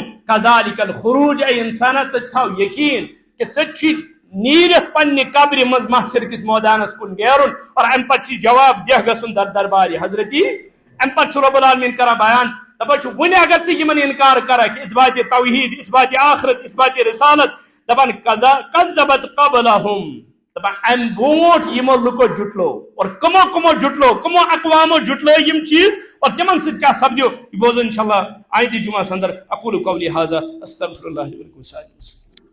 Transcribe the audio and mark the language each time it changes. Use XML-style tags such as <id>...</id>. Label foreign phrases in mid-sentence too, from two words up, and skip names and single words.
<ar>کَذَلِکَ الخروج</ar> <ks>اے انسانا ژٕ تھاو یقیٖن کہ ژےٚ چھُے نیٖرِتھ پننہِ قبرِ منٛز محشر کِس مٲدانس کُن نیرُن. اور امہِ پتہٕ چھِ جواب دہ گژھُن دربارِ حضرتی. امہِ پتہٕ چھُ</ks> <ar>رۄب العالمیٖن</ar> <ks>کران بیان دپان چھُ وُنہِ اگر ژٕ یِمن انکار کرکھ اثباتِ توحیٖد، اثباتِ آخرت، اثباتِ رسالت، دپان</ks> <ar>کذبت قبلہم</ar> <ks>دپان امہِ برونٛٹھ یِمو لُکو جُٹلو. اور کمو جُٹلو، کمو اقوامو جُٹلو یم چیٖز. اور تمن سۭتۍ کیٛاہ سپدیو یہ بوزو انشاءاللہ آیندٕ جمعس اندر.</ks> <ar>اقول قولی ھذا استغفر اللہ لی ولکم.</ar>